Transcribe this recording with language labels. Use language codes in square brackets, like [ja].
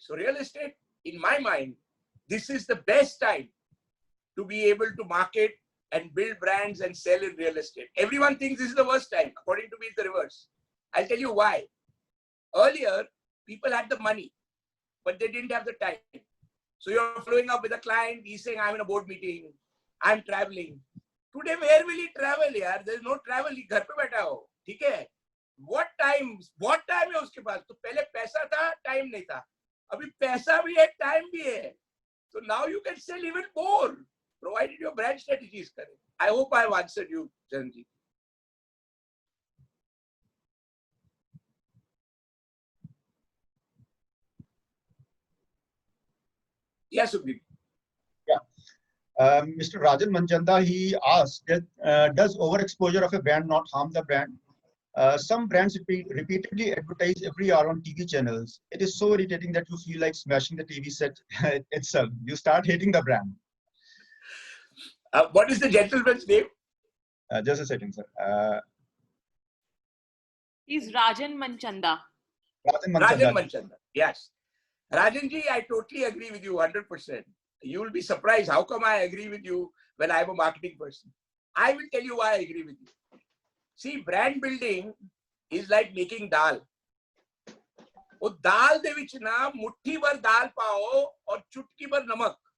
[en] So real estate, in my mind, this is the best time to be able to market and build brands and sell in real estate. Everyone thinks this is the worst time. According to me, it's the reverse. I'll tell you why. Earlier, people had the money, but they didn't have the time. So you're following up with a client, he's saying, I'm in a board meeting, I'm traveling. Today, where will he travel? [hi] Yaar? [en] There's no travel, he [hi] घर पे बैठा हो, ठीक है? [en] What time [hi] है उसके पास? तो पहले पैसा था, time नहीं था. अभी पैसा भी है, time भी है. [en] So now you can sell even more, provided your brand strategy is correct. I hope I have answered you, Janji. Yes, Subhi. Mr. Rajan Manchanda, he asked that does overexposure of a brand not harm the brand? Some brands repeatedly advertise every hour on TV channels. It is so irritating that you feel like smashing the TV set itself. You start hating the brand. What is the gentleman's name? Just a second, sir. He's Rajan Manchanda. Rajan Manchanda, yes. Rajanji, I totally agree with you 100%. You will be surprised. How come I agree with you when I'm a marketing person? I will tell you why I agree with you. See, brand building is like making dal. [hi] वो दाल दे विच ना मुट्ठी भर दाल पाओ और चुटकी भर नमक.